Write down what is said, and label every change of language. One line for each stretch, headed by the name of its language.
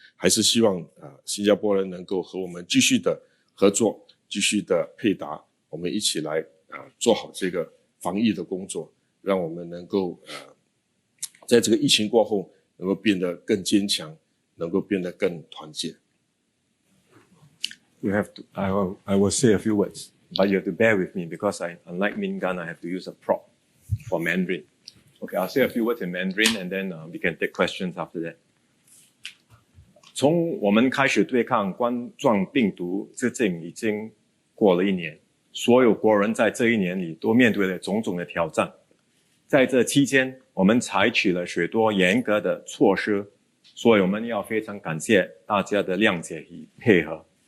Chinese: 还是希望新加坡人能够和我们继续的合作，继续的配搭，我们一起来做好这个防疫的工作，让我们能够在这个疫情过后能够变得更坚强，能够变得更团结。
English: I will say a few words, but you have to bear with me because unlike Min Gan, I have to use a prop for Mandarin. Okay, I'll say a few words in Mandarin and then we can take questions after that.
Chinese: 从我们开始对抗冠状病毒至今已经过了1年，所有国人在这1年里都面对了种种的挑战。在这期间，我们采取了许多严格的措施，所以我们要非常感谢大家的谅解与配合。